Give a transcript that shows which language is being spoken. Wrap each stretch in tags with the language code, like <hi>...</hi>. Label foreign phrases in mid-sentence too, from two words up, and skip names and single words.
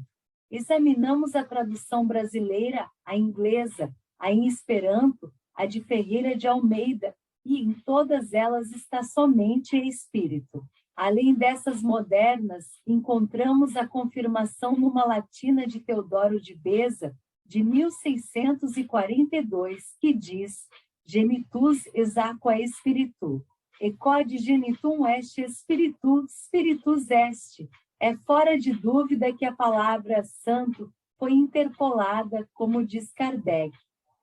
<pt>Examinamos a tradução brasileira, a inglesa, a em Esperanto, a de Ferreira de Almeida, e em todas elas está somente Espírito. Além dessas modernas, encontramos a confirmação numa latina de Teodoro de Beza, de 1642, que diz:</pt> <la>genitus ex aqua spiritu, e quod genitum est spiritu, spiritus est.</la> <pt>É fora de dúvida que a palavra santo foi interpolada, como diz Kardec.</pt>